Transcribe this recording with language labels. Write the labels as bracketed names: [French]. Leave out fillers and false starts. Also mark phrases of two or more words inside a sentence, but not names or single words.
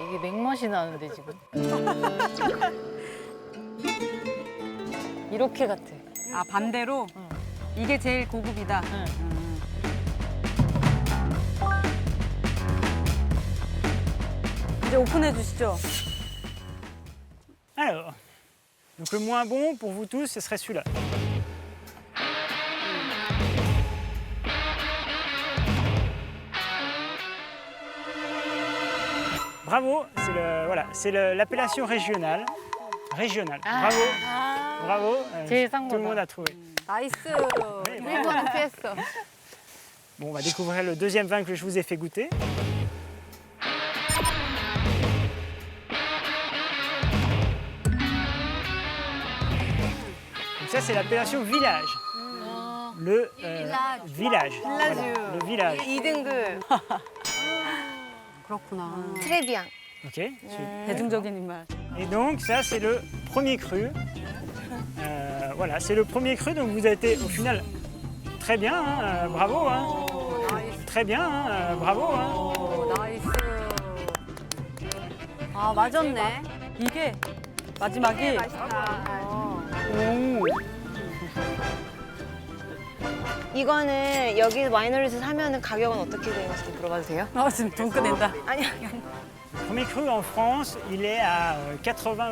[Korean] 이게 맥맛이 나는데 지금. 이렇게 같아. 아 반대로 이게 제일 고급이다. 응. 이제 오픈해 주시죠. [French] Alors, donc le moins bon pour vous tous, ce serait celui-là. Bravo, c'est l'appellation régionale. Régionale. Bravo, bravo. [Korean] 제일 싼 [French] Tout le [Korean] 거다. [French] monde a trouvé. [Korean] 나이스. 네, 네. 일본은 피했어. [French] Bon, on va découvrir le deuxième vin que je vous ai fait goûter. Donc ça, c'est l'appellation village. Le village. Voilà, le village. [Korean] 2등급 그렇구나. [French] très bien. Ok. [Korean] 대중적인 입맛. [French] Et donc, ça, c'est le premier cru. Voilà, c'est le premier cru. Donc, vous avez été, au final, très bien. Hein, bravo. Hein. Très bien. Hein, bravo. Hein. [Korean] 오, 나이스. 아, 맞았네. 이게 마지막이 이거는 여기 와이너리에서 사면은 가격은 어떻게 되는지 좀 물어봐도 돼요? 지금 돈 꺼낸다. 아니, [French] Le premier cru en France, il est à 80 €. [Korean] 어. 어. 음. 프랑스에서?